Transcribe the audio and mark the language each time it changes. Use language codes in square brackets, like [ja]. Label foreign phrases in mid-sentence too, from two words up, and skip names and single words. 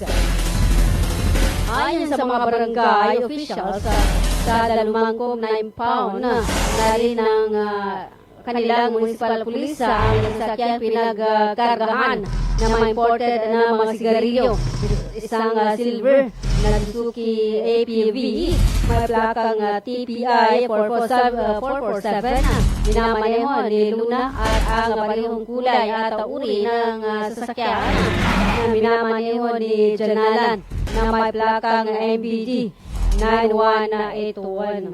[tl] Ayon sa mga barangay officials, sa Dalumangkong na impound na rin ng kanilang [en] municipal police [tl] ang sasakyan pinagkargahan na mga imported na mga sigarilyo. Isang silver na Suzuki APV, may plakang TPI 447, minamaneho ni Luna at ang parehong kulay at uri ng sasakyan na minamaneho ni Janalan na may plakang MBD 9181.